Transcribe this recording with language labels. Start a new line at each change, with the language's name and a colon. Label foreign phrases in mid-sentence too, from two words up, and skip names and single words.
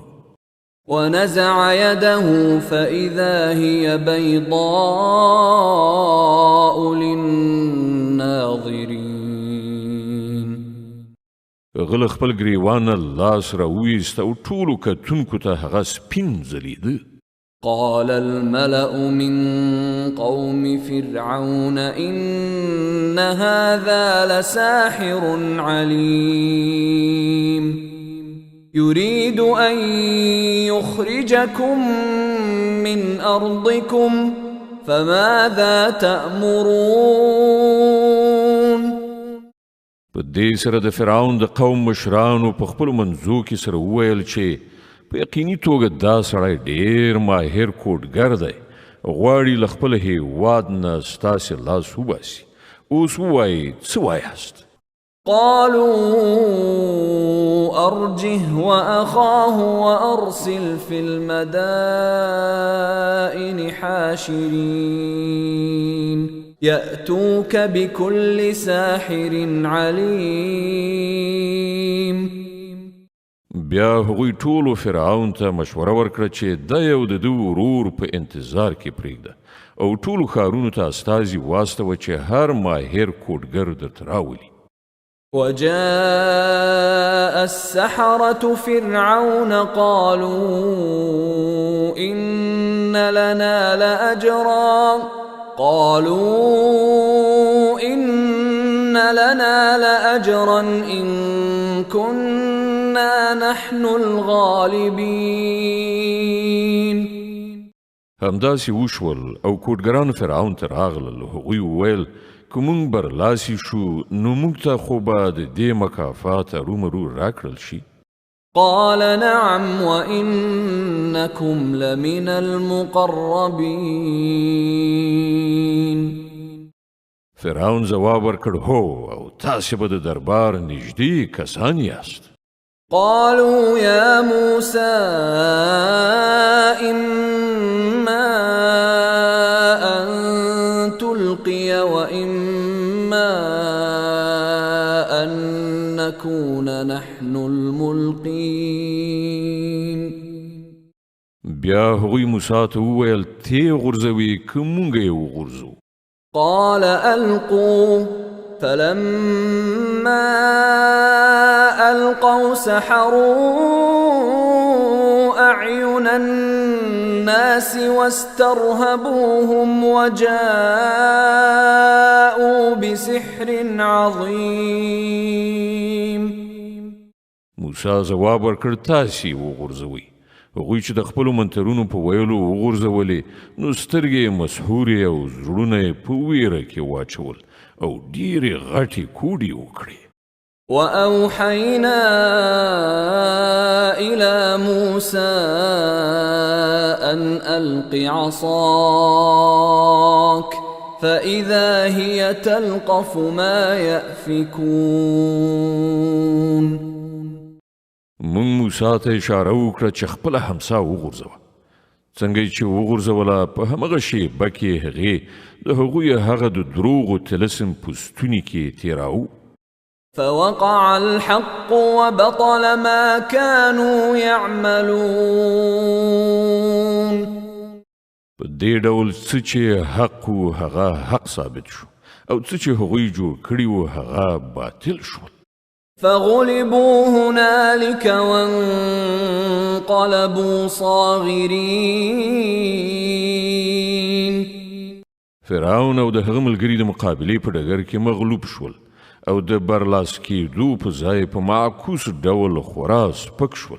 Arabic: ونزع يده فإذا هي بيضاء للناظرين.
Pashto: هغه له خپل ګریوان نه لاس راوویست او ټولو کتونکو ته هغه سپین ځلېده.
Arabic: قال الملأ من قوم فرعون إن هذا لساحر عليم يريد أن يخرجكم من أرضكم فماذا تأمرون.
Pashto: په دې سره د فرعون د قوم مشرانو په خپلو منځو کې سره وویل چې په یقیني توګه دا سړی ډېر ماهر کوډګر دی، غواړي له خپل هېواد نه ستاسې لاس وباسي. اوس ووایئ څه وایاست؟
Arabic: قالوا أرجه وأخاه وأرسل في المدائن حاشرين يأتوك بكل ساحر عليم.
Pashto: بیا هغوی ټولو فرعون ته مشوره ورکړه چې دا یو د ده ورور په انتظار کې پرېږده او ټولو ښارونو ته استازي واستوه چې هر ماهر کوډګر درته راولي.
Arabic: وجاء السحرة فرعون قالوا إن لنا لأجرا إن كنا نحن الغالبين.
Pashto: همداسې وشول او کوډګران فرعون ته راغلل. هغوی وویل که موږ برلاسي شو نو موږ ته خو به د دې مکافات ارومرو راکړل شي.
Arabic: قال نعم وإنكم لمن المقربين.
Pashto: فرعون ځواب ورکړ هو او تاسې به د دربار نږدې کسان یاست.
Arabic: قالوا يا موسى إما أن تلقي وإما أن نكون نحن الملقين.
Pashto: بیا هغوی موسی ته وویل تی غورځوي که موږ یې وغورځو.
Arabic: قال ألقوا فلما ألقوا سحروا أعين الناس واسترهبوهم وجاءوا بسحر عظيم.
Pashto: موسی ځواب ورکړ تاسې وغورځوئ. هغوی چې د خپلو منترونو په ویلو وغورځولې نو سترګې یې مسحورې او زړونه یې په ویره کې واچول او ډېرې غټې کوډې وکړې.
Arabic: وأوحينا إلى موسى أن ألق عصاك فإذا هي تلقف ما يأفكون.
Pashto: مونږ موسی ته اشاره وکړه چې خپله همسا وغورځوه. څنګه چې وغورځوله په همغه شیبه کې هغې د هغوی هغه د دروغو طلسم په ستوني کې تېراوه.
Arabic: فوقع الحق وبطل ما كانوا يعملون.
Pashto: په دې ډول څه چې حق و هغه حق ثابت شو او څه چې هغوی جوړ کړي و هغه باطل شول.
Arabic: فغلبوا هنالك وانقلبوا صاغرين.
Pashto: فرعون او د هغه ملګري د مقابلې په ډګر کې مغلوب شول او د برلاس کېدو په ځای په معکوس ډول خورا سپک شول.